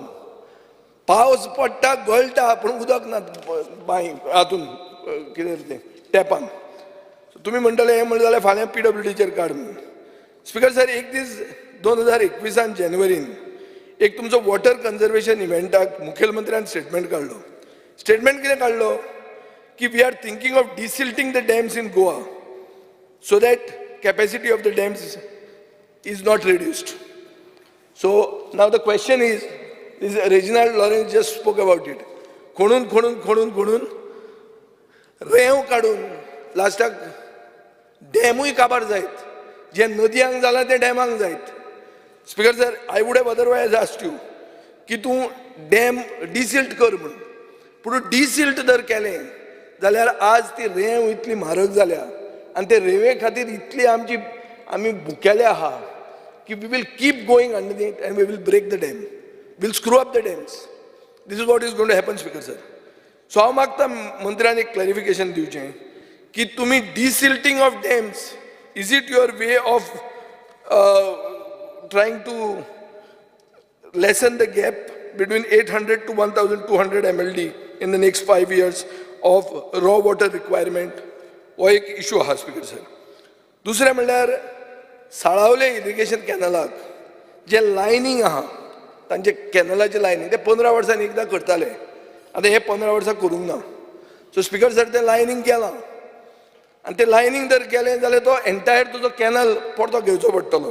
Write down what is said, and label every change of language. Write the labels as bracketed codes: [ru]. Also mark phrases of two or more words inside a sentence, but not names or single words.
[kok] पावस पडटा गळटा पूण उदक ना बांय हातून कितें तें टॅपान. तुमी म्हणटले हें म्हणलें जाल्यार फाल्यां PWDचेर काड म्हणून. [en] Speaker sir [kok] एक दीस 2021 जानेवारीन एक तुमचो [en] water conservation [kok] इव्हेंटाक मुखेलमंत्र्यान स्टेटमेंट काडलो. स्टेटमेंट कितें काडलो की [en] we are thinking of desilting the dams in Goa so that capacity of the dams is not reduced. so now the question is this Reginald Lawrence just spoke about it. [kok] खोडून रेंव काडून लास्टाक डॅमूय काबार जायत. जे नदयांक जालां ते डॅमांक जायत. [en] Speaker sir I would have otherwise asked you [kok] की तूं [en] dam desilt [kok] कर म्हणून. पूण डिसिल्ट जर केलें जाल्यार आज ती रेंव इतली म्हारग जाल्या आनी ते रेंवे खातीर इतली आमी भुकेले आहा की [en] we will keep going underneath and we will break the dam. We'll screw up the dams. This is what is going to happen, Speaker sir. So [kok] हांव मागता मंत्र्यान एक क्लॅरिफिकेशन दिवचें की तुमी [en] desilting of dams is it your way of trying to lessen the gap between 800 to 1200 MLD in the next 5 years of raw water requirement. [kok] हो एक इशू आहा [en] Speaker sir. [kok] दुसरें म्हणल्यार साळावले [en] irrigation canal [kok] जे लायनींग आहा तांचे कॅनलाचे लायनींग ते 15 वर्सांनी एकदां करताले. आतां हे 15 वर्सां करूंक ना. [en] so Speaker sir [kok] तें लायनींग केलां आनी तें लायनींग जर केलें जाल्यार तो एंटायर तुजो कॅनल परतो घेवचो पडटलो.